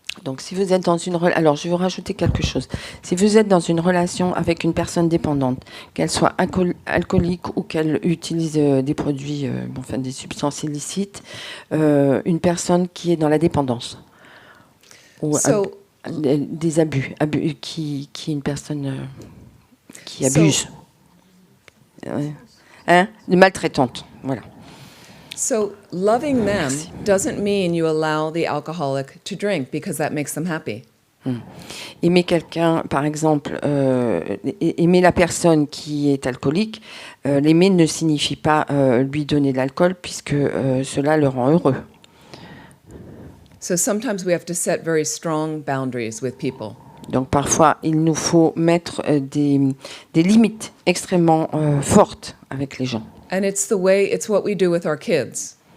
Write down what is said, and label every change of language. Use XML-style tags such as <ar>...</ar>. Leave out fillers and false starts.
<fr>Donc, si vous êtes dans une relation... Alors, je vais vous rajouter quelque chose. Si vous êtes dans une relation avec une personne dépendante, qu'elle soit alcoolique ou qu'elle utilise des produits, des substances illicites, une personne qui est dans la dépendance, ou des abus qui est une personne qui abuse, de maltraitante, voilà.</fr> <en>So loving them doesn't mean you allow the alcoholic to drink because that makes them happy.</en> <fr>Aimer quelqu'un, par exemple, aimer la personne qui est alcoolique, l'aimer ne signifie pas lui donner de l'alcool puisque cela le rend heureux.</fr> <en>So sometimes we have to set very strong boundaries with people.</en> <fr>Donc parfois, il nous faut mettre des limites extrêmement fortes avec les gens.</fr> <en>And it's what we do with our kids.</en>